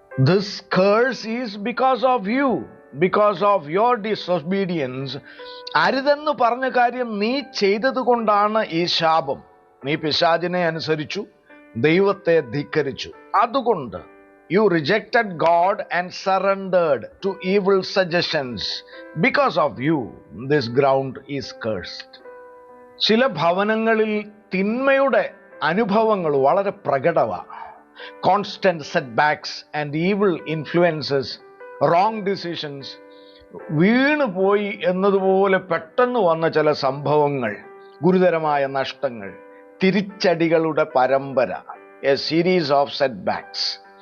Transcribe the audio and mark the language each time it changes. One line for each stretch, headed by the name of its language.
English: This curse is because of you, because of your disobedience.
Malayalam: അരുതെന്ന് പറഞ്ഞ കാര്യം നീ ചെയ്തത് കൊണ്ടാണ് ഈ ശാപം. നീ പിശാചിനെ അനുസരിച്ചു, ദൈവത്തെ ധിക്കരിച്ചു.
English: അതുകൊണ്ട് you rejected God and surrendered to evil suggestions. Because of you, this ground is cursed.
Malayalam: ചില ഭവനങ്ങളിൽ തിന്മയുടെ അനുഭവങ്ങൾ വളരെ പ്രകടമാണ്.
English: constant setbacks and evil influences, wrong decisions,
Malayalam: വീണുപോയി എന്നതുപോലെ പെട്ടെന്ന് വന്ന ചില സംഭവങ്ങൾ, ഗുരുതരമായ നഷ്ടങ്ങൾ, തിരിച്ചടികളുടെ പരമ്പര,
English: A series of setbacks.